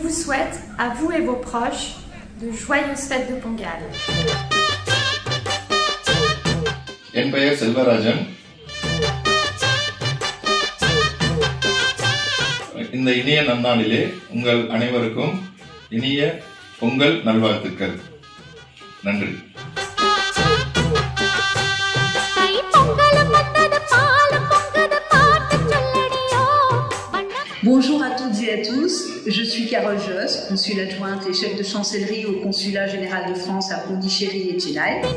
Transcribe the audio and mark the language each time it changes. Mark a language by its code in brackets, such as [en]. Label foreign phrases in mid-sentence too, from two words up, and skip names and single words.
[fr] souhaite, à vous et vos proches, de joyeuses fêtes de Pongal. [ta] என் பெயர் செல்வராஜன். இந்த இனிய நன்னாளிலே உங்கள் அனைவருக்கும் இனிய பொங்கல் நல்வாழ்த்துக்கள். நன்றி. [fr] Bonjour à toutes et à tous, je suis Carole Josse, consul adjointe et chef de chancellerie au consulat général de France à Pondichéry et Chennai.